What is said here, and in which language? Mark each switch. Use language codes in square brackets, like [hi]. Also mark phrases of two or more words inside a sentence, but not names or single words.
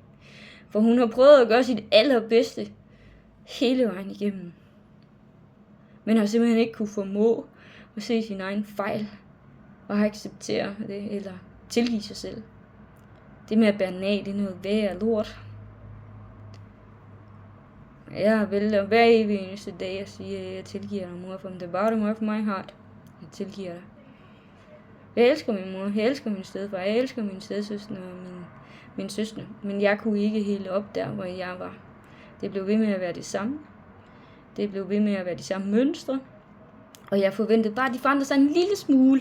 [da] For hun har prøvet at gøre sit allerbedste hele vejen igennem, men har simpelthen ikke kunne formå at se sin egen fejl og acceptere det, eller tilgive sig selv. Det med at bære nag, det er noget værd og lort. Jeg vælger hver evig eneste dag at sige, at jeg tilgiver dig, mor, [en] from the bottom of my heart. [da] Jeg tilgiver dig. Jeg elsker min mor, jeg elsker min stedfar, jeg elsker min stedsøster og min søster. Men jeg kunne ikke hele op der, hvor jeg var. Det blev ved med at være det samme. Det blev ved med at være de samme mønstre. Og jeg forventede bare, at de forandrede sig en lille smule.